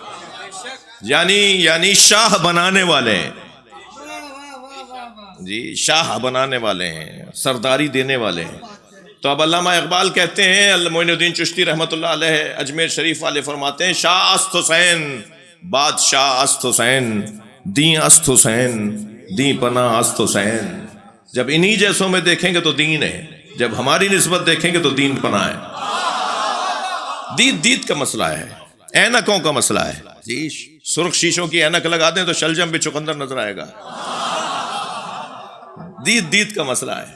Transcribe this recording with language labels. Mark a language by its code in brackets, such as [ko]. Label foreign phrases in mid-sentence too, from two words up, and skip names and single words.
[ur] یعنی شاہ بنانے والے ہیں جی، شاہ بنانے والے ہیں، سرداری دینے والے ہیں. تو اب علامہ اقبال کہتے ہیں، معین الدین چشتی رحمۃ اللہ علیہ اجمیر شریف والے فرماتے ہیں، [fa] شاہ است حسین بادشاہ است حسین، دین است حسین، دین پناہ است حسین. [ur] جب انہی جیسوں میں دیکھیں گے تو دین ہے، جب ہماری نسبت دیکھیں گے تو دین پناہ ہے. دید کا مسئلہ ہے، اینکوں کا مسئلہ ہے جی. سرخ شیشوں کی اینک لگا دیں تو شلجم بھی چقندر نظر آئے گا. دید کا مسئلہ ہے.